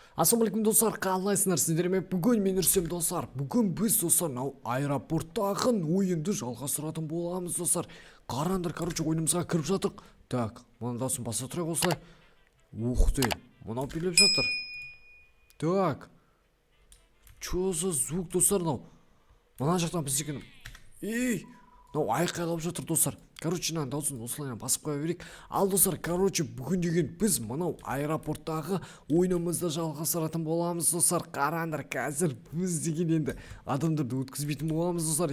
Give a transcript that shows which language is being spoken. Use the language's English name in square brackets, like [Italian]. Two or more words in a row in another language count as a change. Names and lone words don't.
[Kazakh] Ассалаумалейкум достар, қалайсыңдар сіздер ме? Бүгін мен Үрсем достар. Бүгін біз достар аэропорттағы ойынды жалғастыратын боламыз достар. Қараңдар, ойынымызға кіріп жатық. Так, мындасын баса тұрайық осылай. Ух ты, мынау билеп жатыр. Так. [Russian] Чё за звук [Kazakh] достар мынау? Мына жақтан біздікін. Ей, мынау айқайлап жатыр достар. Мына дауысын осылайынан басып қоя берейік. Ал достар, бүгін деген біз мынау аэропорттағы ойынымызды жалғастыратын боламыз достар. Қараңдар, қазір біз деген енді адамдарды өткізбейтін боламыз достар.